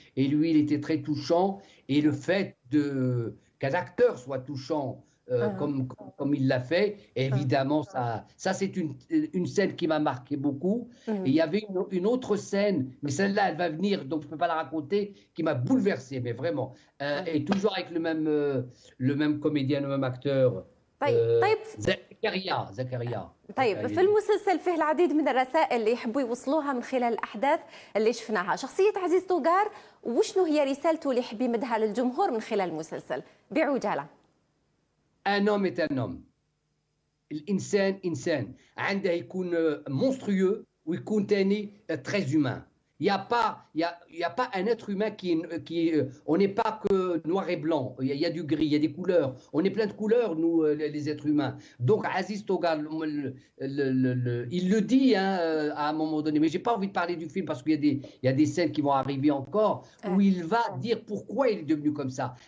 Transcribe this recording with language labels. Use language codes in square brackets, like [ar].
[fr] Et lui, il était très touchant. Et le fait qu'un acteur soit touchant comme il l'a fait, évidemment, ça c'est une scène qui m'a marqué beaucoup. Et il y avait une autre scène, mais celle-là, elle va venir, donc je ne peux pas la raconter, qui m'a bouleversé, mais vraiment. Et toujours avec le même comédien, le même acteur. [ar] طيب زكريا. طيب في المسلسل فيه العديد من الرسائل اللي يحبوا يوصلوها من خلال الأحداث اللي شفناها. شخصية عزيز توغار وشنو هي رسالته اللي يحب يمدها للجمهور من خلال المسلسل بعجالة؟ [fr] Un homme est un homme. [ar] الإنسان إنسان. عنده يكون monstrueux ويكون تاني [fr] très humain. Il n'y a pas un être humain on n'est pas que noir et blanc, il y a du gris, il y a des couleurs, on est plein de couleurs, nous, les êtres humains. Donc, Aziz Togal, il le dit à un moment donné, mais je n'ai pas envie de parler du film parce qu'il y a des scènes qui vont arriver encore, où il va dire pourquoi il est devenu comme ça.